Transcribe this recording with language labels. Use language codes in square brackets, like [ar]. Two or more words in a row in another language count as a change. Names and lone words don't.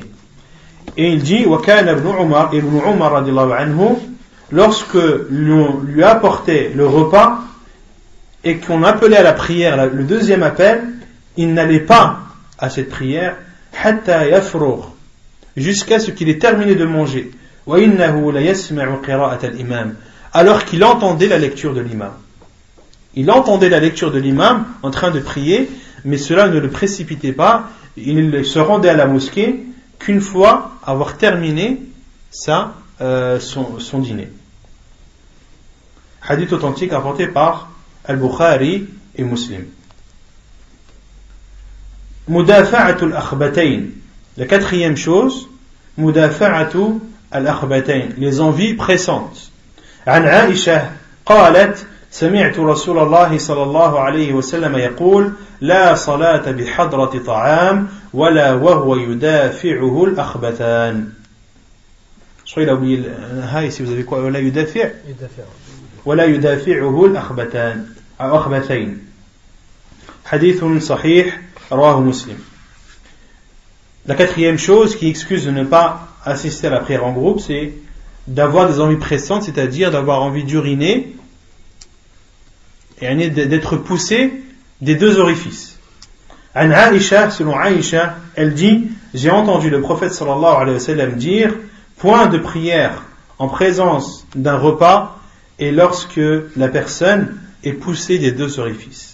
[fr] Et il dit, [ar] وكان ابن عمر رضي الله عنه, [fr] lorsque l'on lui apportait le repas et qu'on appelait à la prière le deuxième appel, il n'allait pas à cette prière [ar] حتى يفرغ, [fr] jusqu'à ce qu'il ait terminé de manger, [ar] وإنه ليسمع قراءة الإمام, [fr] alors qu'il entendait la lecture de l'imam. Il entendait la lecture de l'imam en train de prier, mais cela ne le précipitait pas. Il se rendait à la mosquée qu'une fois avoir terminé son dîner. Hadith authentique rapporté par Al-Bukhari et Muslim. [ar] مدافعة الأخبثين. [fr] La quatrième chose, [ar] مدافعة الأخبثين, [fr] les envies pressantes. [ar] عن عائشة قالت سمعت رسول الله صلى الله عليه وسلم يقول لا صلاة بحضرة طعام ولا وهو يدافعه الأخبثان. [fr] Je crois qu'il a oublié le ha ici, vous avez quoi? [ar] ولا يدافع ولا يدافعه الأخبثين. حديث صحيح رواه مسلم. [fr] La quatrième chose qui excuse de ne pas assister à la prière en groupe, c'est d'avoir des envies pressantes, c'est-à-dire d'avoir envie d'uriner et d'être poussé des deux orifices. An Aïcha, selon Aïcha, elle dit, j'ai entendu le prophète [ar] صلى الله عليه وسلم [fr] dire, point de prière en présence d'un repas et lorsque la personne est poussée des deux orifices.